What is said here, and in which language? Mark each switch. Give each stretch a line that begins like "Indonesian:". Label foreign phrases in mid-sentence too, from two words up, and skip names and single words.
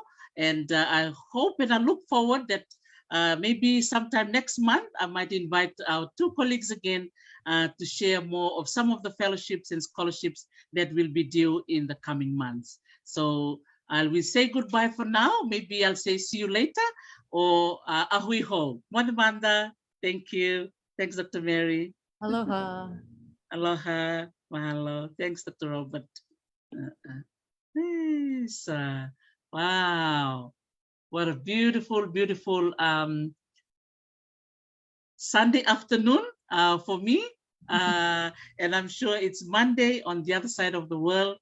English: And I hope and I look forward that maybe sometime next month, I might invite our two colleagues again to share more of some of the fellowships and scholarships that will be due in the coming months. So I will say goodbye for now. Maybe I'll say see you later, or
Hawaiian: ahui ho.
English: Manda, thank you. Thanks, Dr. Mary. Aloha.
Hawaiian: Aloha. Mahalo.
English: Thanks, Dr. Robert. Yes. Wow. What a beautiful, beautiful Sunday afternoon for me. And I'm sure it's Monday on the other side of the world.